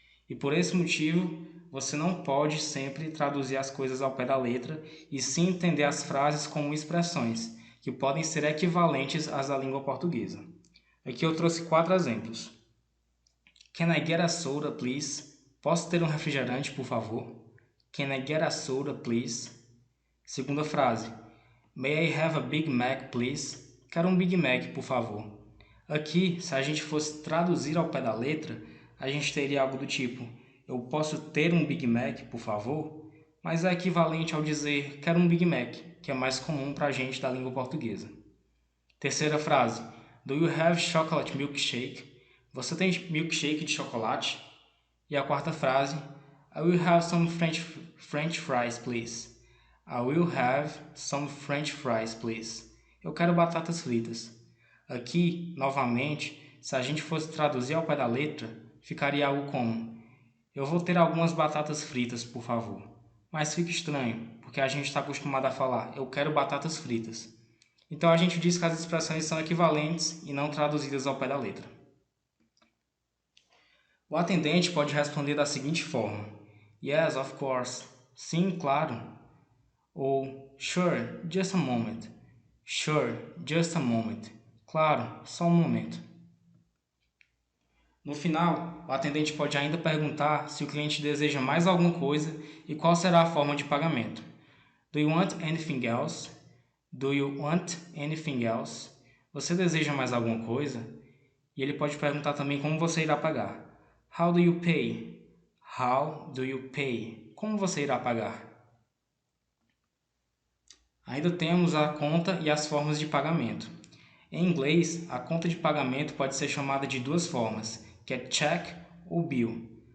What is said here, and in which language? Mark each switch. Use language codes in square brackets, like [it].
[pt] E por esse motivo, você não pode sempre traduzir as coisas ao pé da letra e sim entender as frases como expressões, que podem ser equivalentes às da língua portuguesa. Aqui eu trouxe 4 exemplos. [en] Can I get a soda, please? [pt] Posso ter um refrigerante, por favor? [en] Can I get a soda, please? [pt] Segunda frase. [en] May I have a Big Mac, please? [pt] Quero um Big Mac, por favor. Aqui, se a gente fosse traduzir ao pé da letra, a gente teria algo do tipo: eu posso ter um Big Mac, por favor? Mas é equivalente ao dizer quero um Big Mac, que é mais comum para a gente da língua portuguesa. Terceira frase. [en] Do you have chocolate milkshake? [pt] Você tem milkshake de chocolate? E a quarta frase. [en] I will have some French fries, please. I will have some French fries, please. [pt] Eu quero batatas fritas. Aqui, novamente, se a gente fosse traduzir ao pé da letra, ficaria algo como: eu vou ter algumas batatas fritas, por favor. Mas fica estranho, porque a gente está acostumado a falar: eu quero batatas fritas. Então a gente diz que as expressões são equivalentes e não traduzidas ao pé da letra. O atendente pode responder da seguinte forma: [en] Yes, of course. [pt] Sim, claro. Ou [en] sure, just a moment. Sure, just a moment. [pt] Claro, só um momento. No final, o atendente pode ainda perguntar se o cliente deseja mais alguma coisa e qual será a forma de pagamento. [en] Do you want anything else? Do you want anything else? [pt] Você deseja mais alguma coisa? E ele pode perguntar também como você irá pagar. [en] How do you pay? How do you pay? [pt] Como você irá pagar? Ainda temos a conta e as formas de pagamento. Em inglês, a conta de pagamento pode ser chamada de duas formas, que é check ou bill.